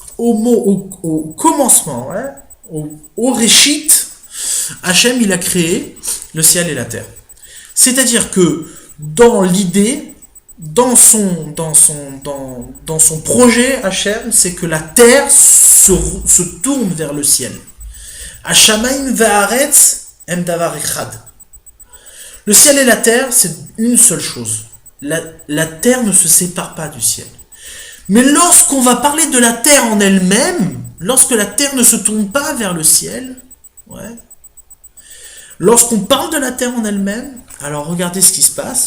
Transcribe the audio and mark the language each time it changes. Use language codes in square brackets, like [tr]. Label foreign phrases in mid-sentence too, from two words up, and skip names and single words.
[fr] Au commencement, ouais, au Réchit, Hachem il a créé le ciel et la terre. C'est-à-dire que dans l'idée, dans son projet, Hachem, c'est que la terre se tourne vers le ciel. [he] השמים והארץ הם דבר אחד. [fr] Le ciel et la terre, c'est une seule chose. La terre ne se sépare pas du ciel. Mais lorsqu'on va parler de la terre en elle-même, lorsque la terre ne se tourne pas vers le ciel, ouais, lorsqu'on parle de la terre en elle-même, alors regardez ce qui se passe.